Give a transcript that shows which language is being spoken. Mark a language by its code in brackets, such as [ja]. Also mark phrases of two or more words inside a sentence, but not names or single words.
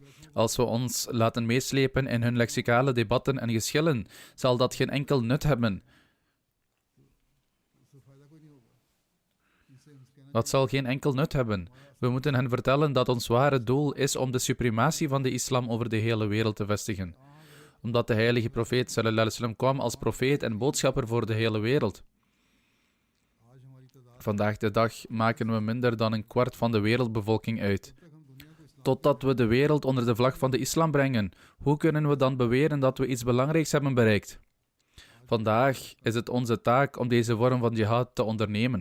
[nl] Als we ons laten meeslepen in hun lexicale debatten en geschillen, zal dat geen enkel nut hebben. Dat zal geen enkel nut hebben. We moeten hen vertellen dat ons ware doel is om de suprematie van de islam over de hele wereld te vestigen. Omdat de heilige profeet [ar] صلى الله عليه وسلم [nl] kwam als profeet en boodschapper voor de hele wereld. Vandaag de dag maken we minder dan een kwart van de wereldbevolking uit. Totdat we de wereld onder de vlag van de islam brengen, hoe kunnen we dan beweren dat we iets belangrijks hebben bereikt? Vandaag is het onze taak om deze vorm van jihad te ondernemen.